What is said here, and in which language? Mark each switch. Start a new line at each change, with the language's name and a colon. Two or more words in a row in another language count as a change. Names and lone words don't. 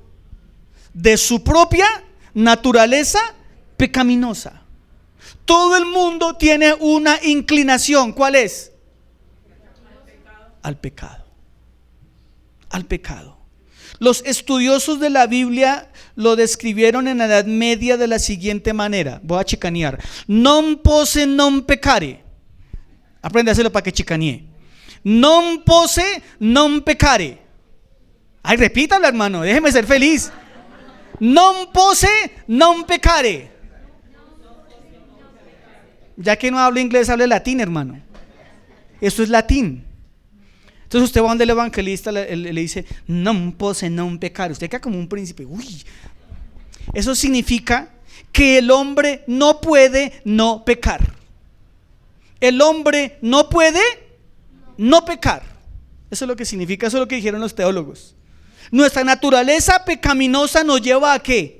Spanish: De su propia naturaleza pecaminosa. Todo el mundo tiene una inclinación. ¿Cuál es? Al pecado. Al pecado. Los estudiosos de la Biblia lo describieron en la Edad Media de la siguiente manera. Voy a chicanear.
Latin: Non posse non peccare.
Spanish: Aprende a hacerlo para que chicanee.
Latin: Non posse non peccare.
Spanish: Ay, repítalo, hermano, déjeme ser feliz.
Latin: Non posse non peccare.
Spanish: Ya que no hablo inglés, hable latín, hermano. Esto es latín. Entonces usted va donde el evangelista le dice
Latin: non posse non peccare.
Spanish: Usted queda como un príncipe. Uy. Eso significa que el hombre no puede no pecar. El hombre no puede no pecar. Eso es lo que significa, eso es lo que dijeron los teólogos. Nuestra naturaleza pecaminosa nos lleva ¿a qué?